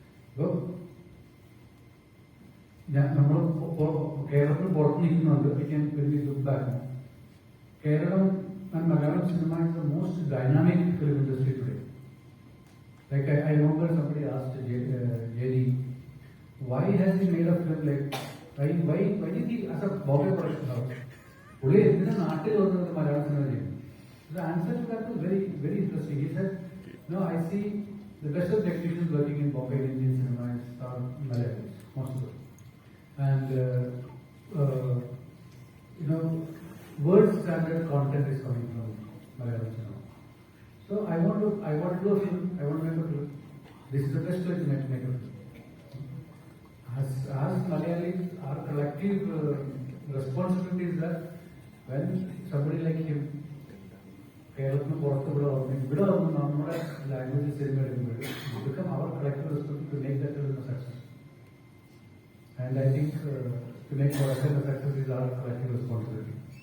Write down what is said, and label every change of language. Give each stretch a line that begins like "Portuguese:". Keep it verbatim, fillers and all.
Malayalam: അപ്പോൾ ഞാൻ നമ്മൾ കേരളത്തിന് പുറത്ത് നിൽക്കുന്നത്
English: Back Keralam and Malayalam cinema is the most dynamic film industry today. Like I, I remember somebody asked J- uh, Jerry, why has he made a film like why why why did he as a Bombay production house?
Malayalam: പുള്ളി എന്തിനാ നാട്ടിൽ വന്നത് Malayala cinema ചെയ്യും?
English: The answer to that was very very interesting. He said, no, I see the best of technicians working in Bombay in Indian cinema is are Malayals, most of them. And uh, uh, you know, world standard content is coming from Malayalam cinema. So I want to, I want to do a film, I want to make a film. This is the best way to make, make a film. As, as Malayalis, our collective uh, responsibility is that when somebody like him,
Malayalam: കേരളത്തിന് പുറത്ത് ഇവിടെ വന്ന് ഇവിടെ വന്ന് നമ്മുടെ ലാംഗ്വേജിൽ cinema എടുക്കുമ്പോൾ
English: become our collective responsibility to make that film a success. And I think uh, to make our film a success is our collective responsibility.